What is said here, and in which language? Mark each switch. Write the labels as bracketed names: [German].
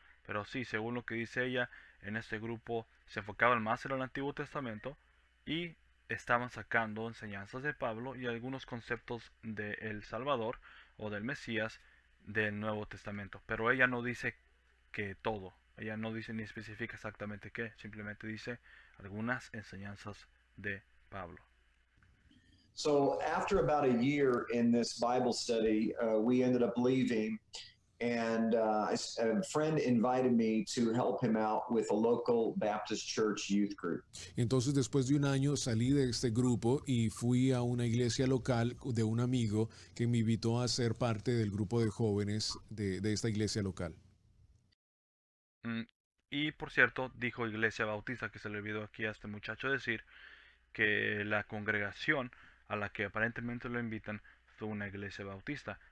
[Spanish] Pero sí, según lo que dice ella, en este grupo se enfocaban más en el Antiguo Testamento y estaban sacando enseñanzas de Pablo y algunos conceptos de El Salvador o del Mesías del Nuevo Testamento. Pero ella no dice que todo. Ella no dice ni especifica exactamente qué. Simplemente dice algunas enseñanzas de Pablo. [English] So after about a year in this Bible study, we ended up leaving, and a friend invited me to help him out with a local Baptist church youth group. [Spanish] Entonces, después de un año salí de este grupo y fui a una iglesia local de un amigo que me invitó a ser parte del grupo de jóvenes de esta iglesia local. Y por cierto, dijo Iglesia Bautista, que se le olvidó aquí a este muchacho decir que la congregación a la que aparentemente lo invitan fue una iglesia bautista.